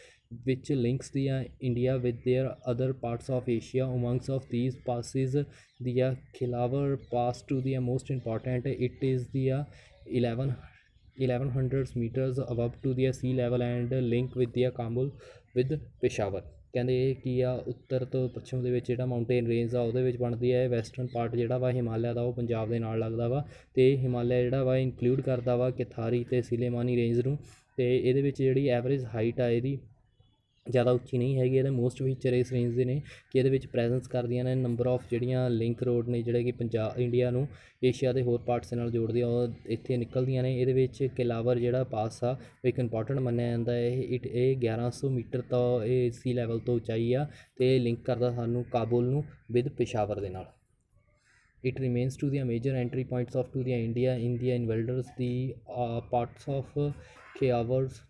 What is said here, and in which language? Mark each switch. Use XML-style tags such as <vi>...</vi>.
<en>which links the India with their other parts of Asia. Amongst of these passes, the Khilawar pass to the most important. It is the 11 1100 meters above to the sea level and link with the Kabul with Peshawar.</en> <pa>ਕਹਿੰਦੇ ਇਹ ਕੀ ਆ, ਉੱਤਰ ਤੋਂ ਪੱਛਮ ਦੇ ਵਿੱਚ ਜਿਹੜਾ mountain range ਆ ਉਹਦੇ ਵਿੱਚ ਬਣਦੀ ਹੈ। ਵੈਸਟਰਨ ਪਾਰਟ ਜਿਹੜਾ ਵਾ ਹਿਮਾਲਿਆ ਦਾ ਉਹ ਪੰਜਾਬ ਦੇ ਨਾਲ ਲੱਗਦਾ ਵਾ, ਅਤੇ ਹਿਮਾਲਿਆ ਜਿਹੜਾ ਵਾ ਇਨਕਲੂਡ ਕਰਦਾ ਵਾ ਕਿਥਾਰੀ ਅਤੇ ਸਿਲੇਮਾਨੀ ਰੇਂਜ ਨੂੰ। ਅਤੇ ਇਹਦੇ ਵਿੱਚ ਜਿਹੜੀ ਐਵਰੇਜ ਹਾਈਟ ਆ ਇਹਦੀ ਜ਼ਿਆਦਾ ਉੱਚੀ ਨਹੀਂ ਹੈਗੀ। ਇਹਦੇ ਮੋਸਟ ਫੀਚਰ ਇਸ ਰੇਂਜ ਦੇ ਨੇ ਕਿ ਇਹਦੇ ਵਿੱਚ ਪ੍ਰੈਜ਼ੈਂਸ ਕਰਦੀਆਂ ਨੇ ਨੰਬਰ ਆਫ ਜਿਹੜੀਆਂ ਲਿੰਕ ਰੋਡ ਨੇ ਜਿਹੜੇ ਕਿ ਇੰਡੀਆ ਨੂੰ ਏਸ਼ੀਆ ਦੇ ਹੋਰ ਪਾਰਟਸ ਦੇ ਨਾਲ ਜੋੜਦੀਆਂ, ਉਹ ਇੱਥੇ ਨਿਕਲਦੀਆਂ ਨੇ। ਇਹਦੇ ਵਿੱਚ ਕਿਲਾਵਰ ਜਿਹੜਾ ਪਾਸ ਆ ਉਹ ਇੱਕ ਇੰਪੋਰਟੈਂਟ ਮੰਨਿਆ ਜਾਂਦਾ ਹੈ। ਇਹ 1100 ਮੀਟਰ ਤੋਂ ਇਹ ਸੀ ਲੈਵਲ ਤੋਂ ਉਚਾਈ ਆ, ਅਤੇ ਇਹ ਲਿੰਕ ਕਰਦਾ ਸਾਨੂੰ ਕਾਬੁਲ ਨੂੰ ਵਿਦ ਪਿਸ਼ਾਵਰ ਦੇ ਨਾਲ।</pa> <en>It remains to the major entry points of to the India in the invaders the parts of Khyawar.</en>